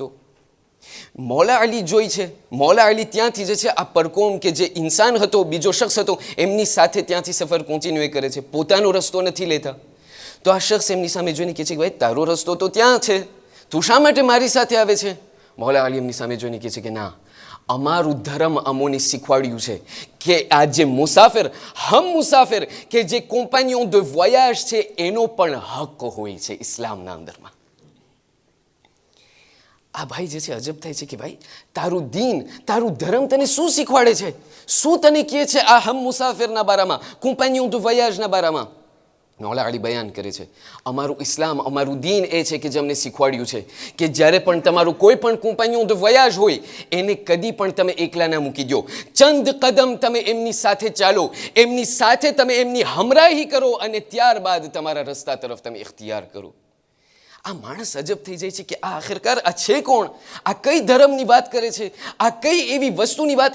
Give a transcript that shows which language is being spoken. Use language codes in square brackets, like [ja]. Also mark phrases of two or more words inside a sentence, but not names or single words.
[gu] મૌલા અલી જોઈ છે, મૌલા અલી ત્યાંથી જે છે આ પરકોમ કે જે ઇન્સાન હતો, બીજો શખ્સ હતો, એમની સાથે ત્યાંથી સફર કોન્ટિન્યુ કરે છે, પોતાનો રસ્તો નથી લેતા. તો આ શખ્સ એમની સામે જોઈને કહે છે કે ભાઈ તારો રસ્તો તો ત્યાં છે, તું શા માટે મારી સાથે આવે છે? મૌલા અલી એમની સામે જોઈને કહે છે કે ના, અમારું ધર્મ અમોને શીખવાડ્યું છે કે આ જે મુસાફિર, હમ મુસાફિર કે જે [fr] compagnon de voyage [gu] છે, એનો પણ હક હોય છે ઇસ્લામના અંદરમાં. આ ભાઈ જે છે અજબ થાય છે કે ભાઈ તારું દીન, તારું ધર્મ તને શું શીખવાડે છે, શું તને કહે છે આ હમ મુસાફિરના બારામાં, [fr] compagnon de voyage [gu] ના બારામાં? મૌલા અલી બયાન કરે છે અમારું ઇસ્લામ, અમારું દીન એ છે કે જે અમને શીખવાડ્યું છે કે જ્યારે પણ તમારું કોઈ પણ [fr] compagnon de voyage [gu] હોય, એને કદી પણ તમે એકલા ના મૂકી દો. ચંદ કદમ તમે એમની સાથે ચાલો, એમની સાથે તમે એમની હમરાહી કરો, અને ત્યારબાદ તમારા રસ્તા તરફ તમે ઇખ્તિયાર કરો. આ માણસ અજબ થઈ જાય છે કે આ આખિરકાર આ છે કોણ, આ કઈ ધર્મની વાત કરે છે, આ કઈ એવી વસ્તુની વાત.